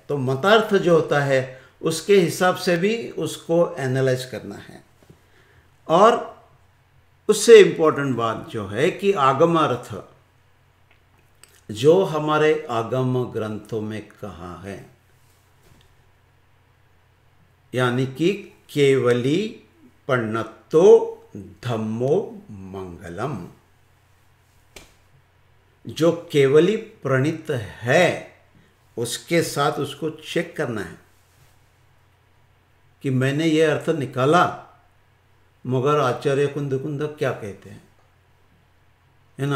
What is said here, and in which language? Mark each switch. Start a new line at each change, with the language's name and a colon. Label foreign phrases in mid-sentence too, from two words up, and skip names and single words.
Hindi: तो मतार्थ जो होता है उसके हिसाब से भी उसको एनालाइज करना है। और उससे इम्पोर्टेंट बात जो है कि आगमार्थ जो हमारे आगम ग्रंथों में कहा है,
Prakrit languages: यानी कि केवली पण्णतो धम्मो मंगलम,
Hindi: जो केवली प्रणीत है उसके साथ उसको चेक करना है कि मैंने ये अर्थ निकाला मगर आचार्य कुंद क्या कहते हैं, है ना।